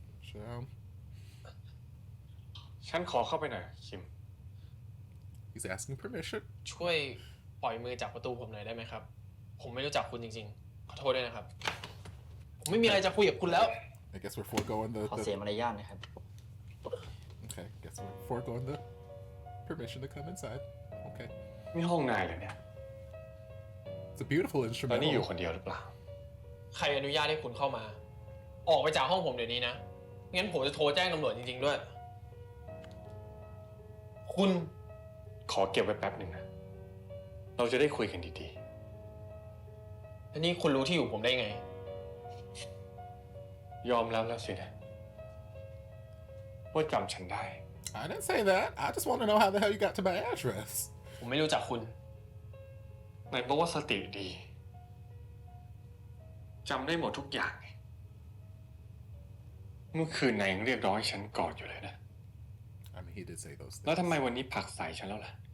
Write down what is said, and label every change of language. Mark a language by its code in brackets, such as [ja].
[en] So, [th] ฉันขอเข้าไปหน่อยคิม [en] he's asking permission. [th] ช่วยปล่อยมือจากประตูผมหน่อยได้ไหมครับ ผมไม่รู้จักคุณจริงๆ ขอโทษด้วยนะครับ ผมไม่มีอะไรจะคุยกับคุณแล้ว [en] I guess we're foregoing [th] ขอเสียมารยาทนะครับ [en] Okay, guess we're foregoing the permission to come inside. Okay. [th] นี่ห้องนายเหรอเนี่ย [en] It's a beautiful [th] ตอนนี้อยู่ [en] instrumental. [th] คนเดียวหรือเปล่า ใครอนุญาตให้คุณเข้ามา ออกไปจากห้องผมเดี๋ยวนี้นะ งั้นผมจะโทรแจ้งตำรวจจริงๆด้วย คุณ ขอเก็บไว้แป๊บหนึ่งนะ เราจะได้คุยกันดี แล้วนี่คุณรู้ที่อยู่ผมได้ไง ๆ ยอมรับแล้วสินะ ว่าจำฉันได้ [en] I didn't say that. I just want to know how the hell you got to my address. [th] ผมไม่รู้จักคุณ นายบอกว่าสติดี จำได้หมดทุกอย่าง เมื่อคืนนายยังเรียกร้องให้ฉันกอดอยู่เลยนะ [en] I mean, he did say those [th] แล้ว [en] things. [th] ทำไมวันนี้ผลักใส่ฉันแล้วล่ะ